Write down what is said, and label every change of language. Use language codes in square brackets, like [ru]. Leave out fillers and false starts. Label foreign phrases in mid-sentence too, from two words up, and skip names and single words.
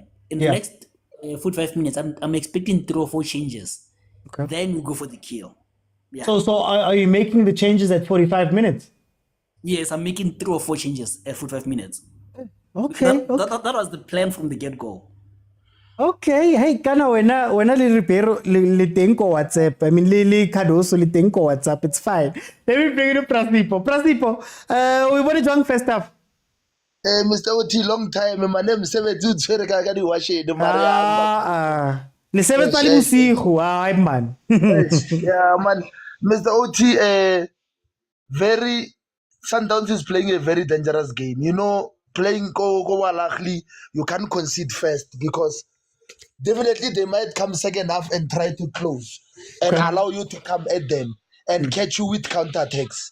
[en] In the next 45 minutes, I'm expecting 3 or 4 changes. Okay. Then we go for the kill. Yeah. So are you making the changes at 45 minutes? Yes, I'm making 3 or 4 changes at 45 minutes. Okay. That was the plan from the get-go. Okay. [tn] Hey, kana wena le Ribeiro le teng ko WhatsApp. [en] I mean, [tn] le Cardoso le teng ko WhatsApp. [en] It's fine. Let me bring you to Prasipo. We want to join first half. Mr. Oti, long time. My name is Sevetu Twereka Washe. [tn] Le sebetsa le bosigo. Ai man. [en] Yeah, man. Mr. Oti, Sundowns is playing a very dangerous game. Playing go Ahly, you can't concede first because definitely they might come second half and try to close and allow you to come at them and catch you with counterattacks.